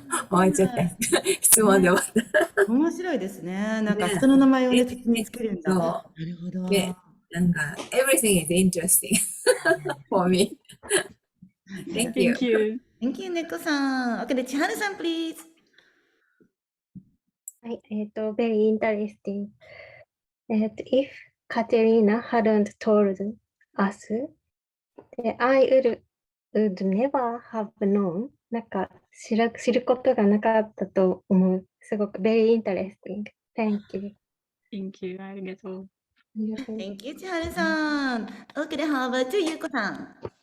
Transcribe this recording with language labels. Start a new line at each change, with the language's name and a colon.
Japanese: もうちょっと質問で終わった。面白いですね。なんかね人の名前をね、土につけるんだ。そうなるほど。
English: ねなんか everything is interesting for me. Thank you. Thank you. Thank you, 猫さん。 OK で、千春さん、please。はい、very interesting. If Katerina hadn't told us, I would never have known.
Japanese: なんか知ることがなかったと思う。
English: すごく very interesting. Thank you. Thank you.
Japanese: ありがとう。ありがとう。
English: Thank you, 千春さん。 OK で、How about you, ゆうこさん。